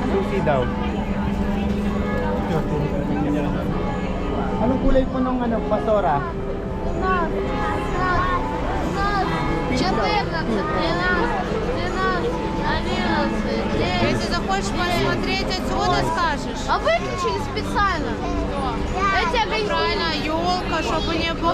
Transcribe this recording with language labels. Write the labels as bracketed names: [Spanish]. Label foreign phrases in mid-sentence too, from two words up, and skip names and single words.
[Filipino] Coffee daw. Anong kulay po nung ano, pastora? [Russian] Если захочешь посмотреть отсюда, скажешь. А выключили специально. Эти огоньки. Правильно, елка, чтобы не было.